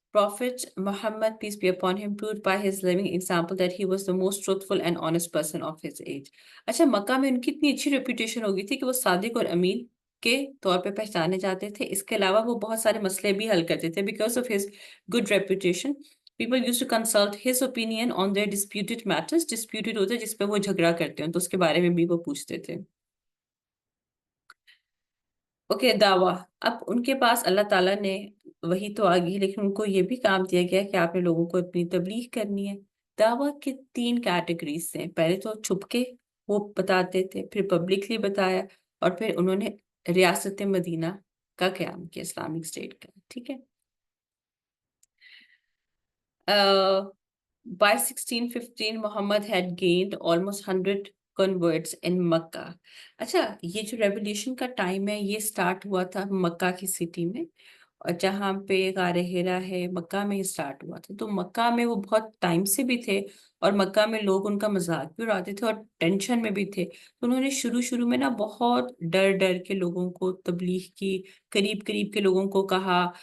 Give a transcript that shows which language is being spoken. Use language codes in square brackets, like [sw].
[en] Prophet Muhammad, peace be upon him, proved by his living example that he was the most truthful and honest person of his age. [ur] اچھا مکہ میں ان کی اتنی اچھی reputation ہو گئی تھی کہ وہ صادق اور امین کے طور پہ پہچانے جاتے تھے. اس کے علاوہ وہ بہت سارے مسئلے بھی حل کرتے تھے. [en] Because of his good reputation, people used to consult his opinion on their disputed matters. [ur] Disputed ہوتے جس پہ وہ جھگڑا کرتے ہیں تو اس کے بارے میں بھی وہ پوچھتے تھے. اوکے. دعویٰ. اب ان کے پاس اللہ تعالیٰ نے وہی تو آ گئی، لیکن ان کو یہ بھی کام دیا گیا کہ آپ نے لوگوں کو اپنی تبلیغ کرنی ہے. دعویٰ کے 3 کیٹیگریز ہیں. پہلے تو چھپ کے وہ بتاتے تھے، پھر پبلکلی بتایا، اور پھر انہوں نے ریاست مدینہ کا قیام کیا، اسلامک اسٹیٹ کا. ٹھیک ہے. [en] By 1615 Muhammad had gained almost 100 converts in Mecca. [ur] اچھا یہ جو ریولیوشن کا ٹائم ہے یہ سٹارٹ ہوا تھا مکہ کی سٹی میں، اور جہاں پہ غار حرا ہے مکہ میں ہی سٹارٹ ہوا تھا. تو مکہ میں وہ بہت ٹائم سے بھی تھے، اور مکہ میں لوگ ان کا مذاق بھی اڑاتے تھے اور ٹینشن میں بھی تھے. تو انہوں نے شروع میں نا بہت ڈر کے لوگوں کو تبلیغ کی، قریب کے لوگوں کو کہا.